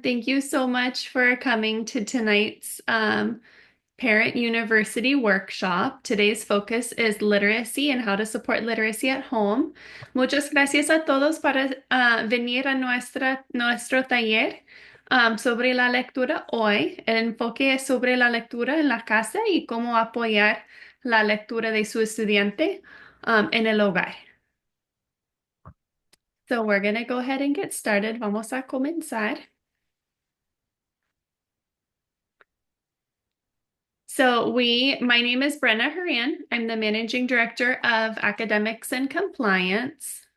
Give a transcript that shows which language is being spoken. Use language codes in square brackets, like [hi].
[en] Thank you so much for coming to tonight's Parent University workshop. Today's focus is literacy and how to support literacy at home. [es] Muchas gracias a todos para venir a nuestro taller sobre la lectura hoy. El enfoque es sobre la lectura en la casa y cómo apoyar la lectura de su estudiante en el hogar. [en] So we're going to go ahead and get started. [es] Vamos a comenzar. [en] My name is Brenna Horan. I'm the Managing Director of Academics and Compliance.